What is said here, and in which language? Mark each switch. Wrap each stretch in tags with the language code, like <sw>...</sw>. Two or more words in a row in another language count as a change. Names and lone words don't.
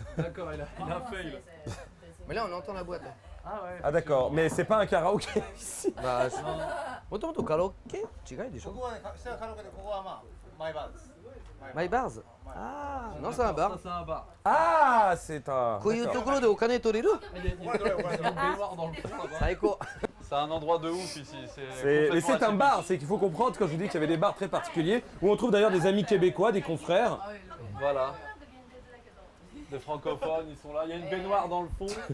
<fr>D'accord, il a fail. Mais là, on entend la boîte. Ah ouais. Ah d'accord, mais c'est pas un karaoké ici. Bah, moto karaoké? My Bars? Ah, non, c'est un bar. Ça, c'est un bar. Ah, c'est un…</fr> <ja>こういうところでお金取れる?</ja> <fr>Il y a une baignoire dans le fond là-bas. Saiko. C'est un endroit de ouf ici. Mais c'est un bar, c'est qu'il faut comprendre quand je vous dis qu'il y avait des bars très particuliers, où on trouve d'ailleurs des amis québécois, des confrères. Voilà. Des francophones, ils sont là. Il y a une baignoire dans le fond.</fr>